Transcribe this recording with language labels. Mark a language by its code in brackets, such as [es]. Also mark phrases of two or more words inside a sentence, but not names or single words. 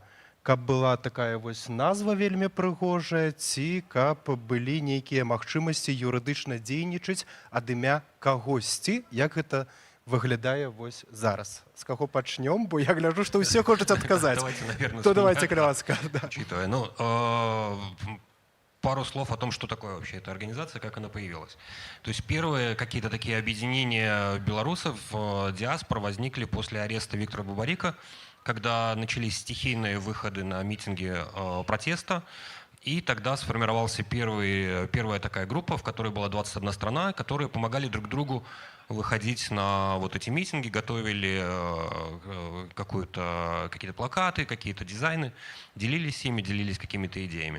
[be] Каб была такая вось назва вельмі прыгожая, ці каб былі нейкія магчымасці юрыдычна дзейнічаць ад імя кагосьці, як гэта выглядае вось зараз. С каго пачнём, бо я гляджу, што ўсе хочуць адказаць. [ru] Давайте, наверное, то давайте, Коляска. Учитывая, пару слов о том, что такое вообще эта организация, как она появилась. То есть первые какие-то такие объединения белорусов, диаспор, возникли после ареста Виктора Бабарика, когда начались стихийные выходы на митинги протеста, и тогда сформировалась первая такая группа, в которой была 21 страна, которые помогали друг другу выходить на вот эти митинги, готовили какие-то плакаты, какие-то дизайны, делились ими, делились какими-то идеями.